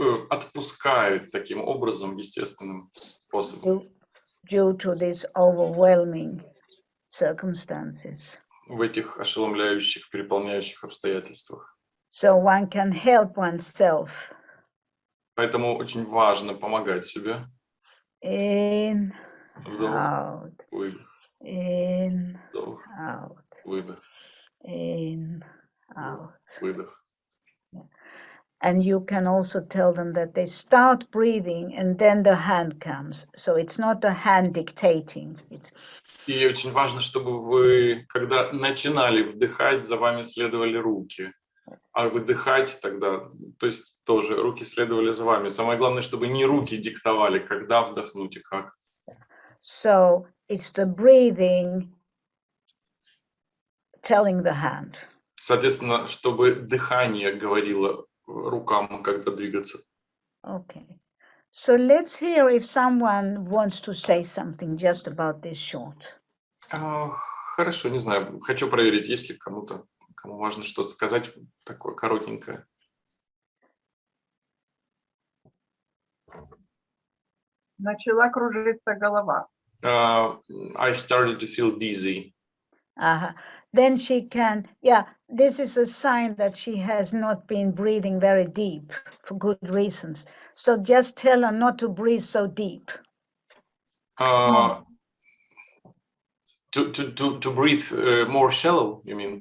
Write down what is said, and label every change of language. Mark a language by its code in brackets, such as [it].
[ru] Отпускает таким образом, естественным способом. [en] Due to these overwhelming circumstances. [ru] В этих ошеломляющих, переполняющих обстоятельствах. [en] So one can help oneself. [ru] Поэтому очень важно помогать себе. [en] In, [ru] Вдох, [en] out, [ru] выдох, [en] in, [ru] вдох, [en] out, [ru] выдох, [en] in, out. [ru] выдох. [en] And you can also tell them that they start breathing and then the hand comes. So it's not the hand dictating. [ru] И очень важно, чтобы вы, когда начинали вдыхать, за вами следовали руки. А выдыхать тогда, то есть тоже руки следовали за вами. Самое главное, чтобы не руки диктовали, когда вдохнуть и как. [en] So it's the breathing telling the hand. [ru] Соответственно, чтобы дыхание говорило рукам, когда двигаться. [en] Okay. So let's hear if someone wants to say something just about this short. [ru] Хорошо, не знаю. Хочу проверить, есть ли кому-то, кому важно что-то сказать такое коротенькое. Начала кружиться голова. [en] I started to feel dizzy. Then she can, this is a sign that she has not been breathing very deep for good reasons. So just tell her not to breathe so deep. To breathe more shallow, you mean?